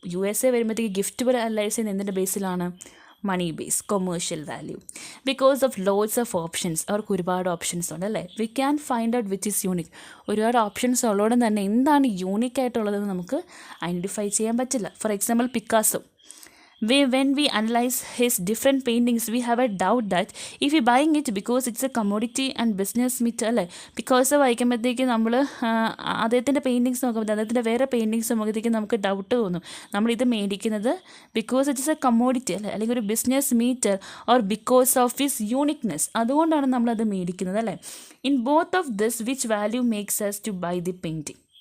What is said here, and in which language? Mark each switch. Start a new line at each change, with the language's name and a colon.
Malayalam: USA വരുമ്പോഴത്തേക്ക് gift പോലെ analyse ചെയ്യുന്ന എന്തിൻ്റെ ബേസിലാണ്, മണി base, commercial value.
English: Because of loads of options.
Malayalam: അവർക്ക് ഒരുപാട് ഓപ്ഷൻസ് ഉണ്ട് അല്ലേ.
English: We can find out which is unique.
Malayalam: ഒരുപാട് ഓപ്ഷൻസ് ഉള്ളതുകൊണ്ട് തന്നെ എന്താണ് യൂണിക് ആയിട്ടുള്ളതെന്ന് നമുക്ക് ഐഡൻറ്റിഫൈ ചെയ്യാൻ പറ്റില്ല.
English: For example, Picasso. When we analyze his different paintings, we have a doubt that if we buying it because it's a commodity and business meet അല്ലേ.
Malayalam: Picasso വായിക്കുമ്പോഴത്തേക്ക് നമ്മൾ അദ്ദേഹത്തിൻ്റെ പെയിൻറ്റിങ്സ് നോക്കുമ്പോൾ അദ്ദേഹത്തിൻ്റെ വേറെ പെയിൻറ്റിങ്സ് നോക്കുമ്പോഴത്തേക്ക് നമുക്ക് ഡൗട്ട് തോന്നും, നമ്മളിത് മേടിക്കുന്നത്
English: because it's a commodity
Malayalam: അല്ലേ, അല്ലെങ്കിൽ ഒരു business metre
English: or because of his uniqueness,
Malayalam: അതുകൊണ്ടാണ് നമ്മളത് മേടിക്കുന്നത് അല്ലേ.
English: In both of this which value makes us to buy the painting.